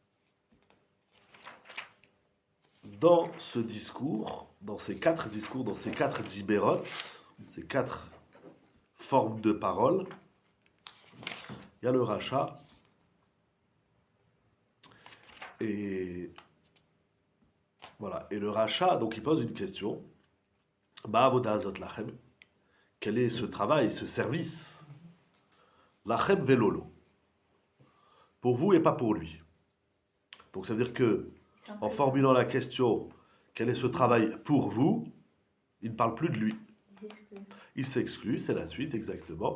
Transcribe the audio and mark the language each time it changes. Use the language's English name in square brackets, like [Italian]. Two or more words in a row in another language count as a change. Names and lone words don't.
[French] Dans ce discours, dans ces 4 discours, dans ces 4 dibérotes, ces 4 formes de parole, il y a le rachat. Et voilà. Et le rachat, donc il pose une question. [Hebrew] מה העבודה הזאת לכם. [French] Quel est ce travail, ce service? [Hebrew] לכם ולא לו. [French] Pour vous et pas pour lui. Donc ça veut dire que, en formulant la question, quel est ce travail pour vous, il ne parle plus de lui. Il s'exclut, c'est la suite exactement.